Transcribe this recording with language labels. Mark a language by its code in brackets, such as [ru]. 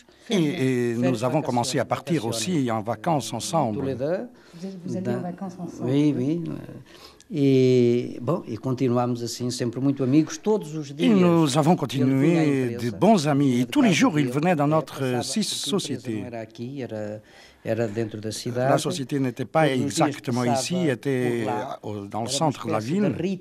[fr] Et nous avons commencé à partir aussi en vacances ensemble. Vous allez en vacances ensemble? Oui, oui. [pt] Et continuamos assim, sempre muito amigos, todos os dias. [fr] Et nous avons continué de bons amis. Et tous les jours, il venait dans notre société. La société n'était pas exactement ici, était dans le centre de la ville.